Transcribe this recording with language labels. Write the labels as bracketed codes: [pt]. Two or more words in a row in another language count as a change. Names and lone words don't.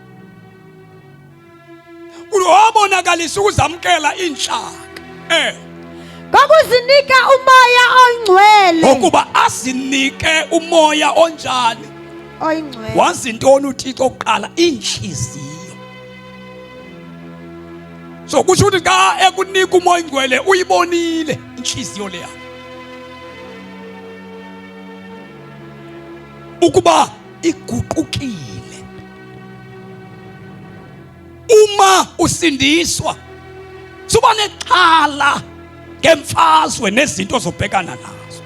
[zu] Wabonakalisa ukuzamkela inhlanga. Ngokuzinika umoya oyingcwele. Ukuba asinike umoya onjani? Oyingcwele. Wazi intoni uThixo oqala? Inhliziyo. So kusho ukuthi ka ekunika umoya oyingcwele uyibonile inhliziyo leya. Ukuba iguqukile. Uma usindiswa suba nexhala ngemfazwe nezinto zobhekana nazo.